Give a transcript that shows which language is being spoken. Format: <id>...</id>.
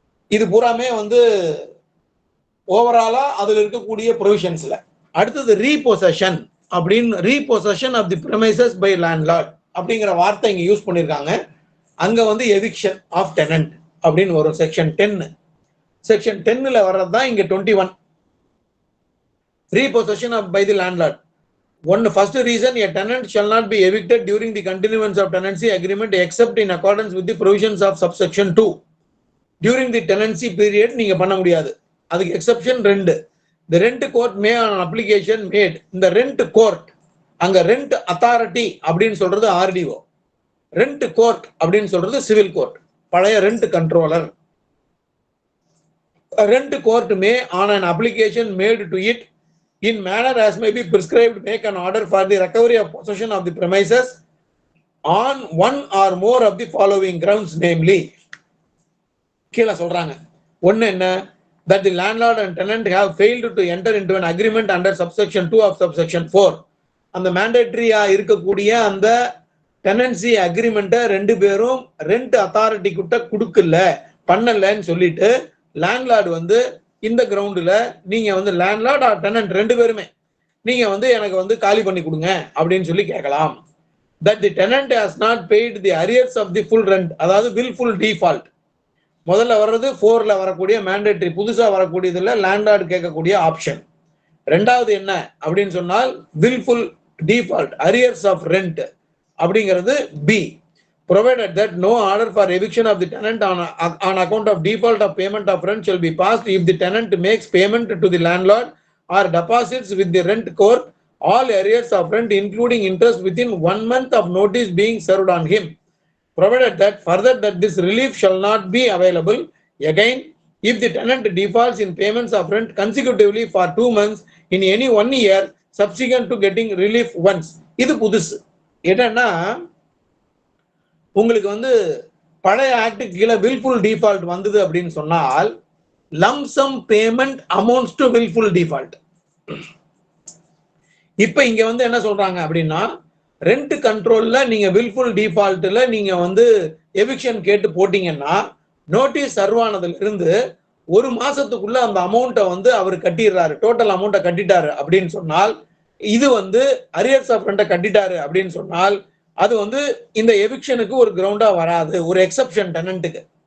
<ta>இது பூராமே வந்து ஓவராலா அதுல இருக்கக்கூடிய ப்ரொவிஷன்ஸ்ல. அடுத்தது ரீபொசஷன் அப்படின்னு,</ta> <en>repossession of the premises by landlord</en> <ta>அப்படிங்கிற வார்த்தை இங்க யூஸ் பண்ணிருக்காங்க. அங்க வந்து எவிக்ஷன் ஆஃப் டெனன்ட் அப்படின்னு வரும் செக்ஷன் 10. செக்ஷன் 10ல வர்றதுதான் இங்க 21.</ta> <en>Repossession of by the landlord. First reason, a tenant shall not be evicted during the continuance of tenancy agreement except in accordance with the provisions of subsection 2. During the tenancy period,</en> <ta>நீங்க பண்ண முடியாது. அதுக்கு exception 2.</ta> <en>The rent court may on application made.</en> <ta>இந்த rent court, அங்க rent authority அப்படின்னு சொல்றது RDO. Rent court அப்படின்னு சொல்றது civil court. பழைய rent controller.</ta> <en>Rent court may on an application made to it in manner as may be prescribed make an order for the recovery of possession of the premises on one or more of the following grounds, namely</en> <ta>கீழ சொல்றாங்க. ஒன்னு என்ன?</ta> <en>that the landlord and tenant have failed to enter into an agreement under subsection 2 of subsection 4.</en> <ta>அந்த மேண்டேட்டரியா இருக்கக்கூடிய அந்த tenancy அக்ரிமெண்ட்டை ரெண்டு பேரும் rent authority கிட்ட கொடுக்கல பண்ணலன்னு சொல்லிட்டு லேண்ட்லார்டு வந்து இந்த கிரவுண்டில் நீங்க வந்து லேண்ட்லார்ட் ஆர் டெனன்ட் ரெண்டு பேருமே நீங்க வந்து எனக்கு வந்து காலி பண்ணி கொடுங்க அப்படின்னு சொல்லி கேட்கலாம்.</ta> <en>that the tenant has not paid the arrears of the full rent,</en> <ta>அதாவது</ta> <en>willful default.</en> <ta>முதல்ல வர்றது 4ல வரக்கூடிய மேண்டேட்டரி, புதுசா வரக்கூடியதுல லேண்ட்லார்டு கேட்கக்கூடிய ஆப்ஷன். ரெண்டாவது என்ன அப்படின்னு சொன்னால் willful default, arrears of rent அப்படிங்கிறது B.</ta> <en>provided that no order for eviction of the tenant on account of default of payment of rent shall be passed if the tenant makes payment to the landlord or deposits with the rent court all arrears of rent including interest within 1 month of notice being served on him. Provided that further that this relief shall not be available again if the tenant defaults in payments of rent consecutively for 2 months in any 1 year subsequent to getting relief once.</en> <ta>இது புதுசு. என்னன்னா உங்களுக்கு வந்து பழைய act கீழே willful default வந்தது அப்படின்னு சொன்னால்</ta> <en>lump sum payment amounts to willful default.</en> <ta>இப்ப இங்க வந்து என்ன சொல்றாங்க அப்படின்னா ரெண்ட் கண்ட்ரோல்ல நீங்க willful defaultல நீங்க வந்து எவிக்ஷன் கேட்டு போட்டீங்கன்னா நோட்டீஸ் சர்வ் ஆனதுல இருந்து 1 மாசத்துக்குள்ள அந்த அமௌண்ட்டை வந்து அவர் கட்டிடுறாரு, டோட்டல் அமௌண்ட்டை கட்டிட்டாரு அப்படின்னு சொன்னால் இது வந்து அரியர்ஸ் ஆஃப் ரெண்ட்டை கட்டிட்டாரு அப்படின்னு சொன்னால் அது வந்து இந்த எவிக்ஷனுக்கு ஒரு கிரவுண்டா வராது, ஒரு எக்ஸப்ஷன் டெனன்ட்டுக்கு.</ta>